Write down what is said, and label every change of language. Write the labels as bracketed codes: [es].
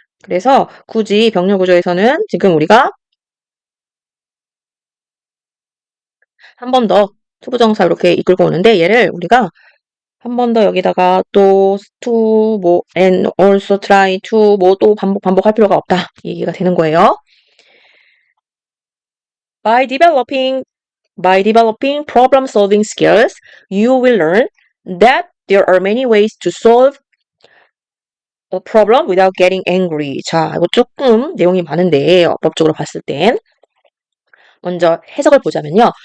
[ko] 그래서 굳이 병렬 구조에서는 지금 우리가 한 번 더 to 부정사 이렇게 이끌고 오는데 얘를 우리가 한 번 더 여기다가 또 to and also try to 또 반복할 필요가 없다. 이 얘기가 되는 거예요. [en] By developing problem solving skills, you will learn that there are many ways to solve a problem without getting angry. [ko] 자, 이거 조금 내용이 많은데 어법적으로 봤을 땐 먼저 해석을 보자면요.